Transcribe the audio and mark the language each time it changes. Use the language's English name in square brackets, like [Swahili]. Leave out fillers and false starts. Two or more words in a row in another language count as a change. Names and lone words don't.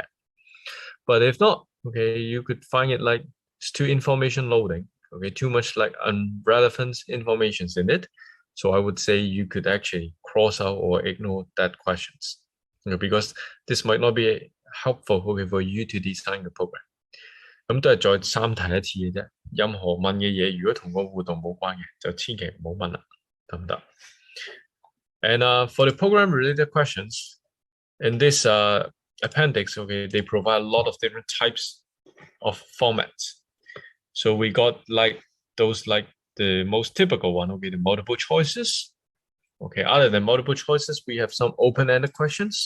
[English] But if not, okay, you could find it like it's too information loading, okay, too much like irrelevant informations in it. So I would say you could actually cross out or ignore that questions, because this might not be helpful okay, for you to design the program. [Cantonese] 咁都係再三提一次嘅啫。任何問嘅嘢，如果同個互動冇關嘅，就千祈唔好問啦，得唔得？ [English] And for the program related questions, in this appendix, okay, they provide a lot of different types of formats. So we got like those like the most typical one, okay, the multiple choices. Okay, other than multiple choices, we have some open-ended questions.